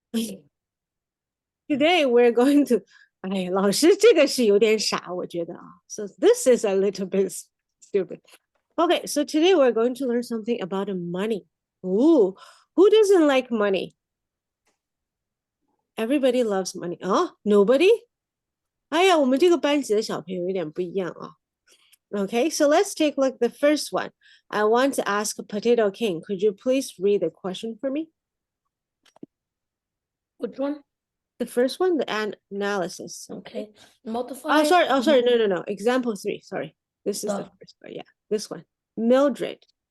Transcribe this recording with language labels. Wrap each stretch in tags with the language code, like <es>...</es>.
<en>Today we're going to</en> <zh>哎，老师这个是有点傻，我觉得啊。</zh> <en>So this is a little bit stupid. Okay, so today we're going to learn something about money. Ooh, who doesn't like money? Everybody loves money. Oh, nobody?</en> <zh>哎呀，我们这个班级的小朋友有点不一样啊。</zh> <en>Okay, so let's take a look at the first one. I want to ask Potato King, could you please read the question for me? Which one? The first one, the analysis. Okay. Multiply. Oh, sorry. Oh, sorry. No. Example 3. Sorry. This is the first one. Yeah, this one. Mildred.</en>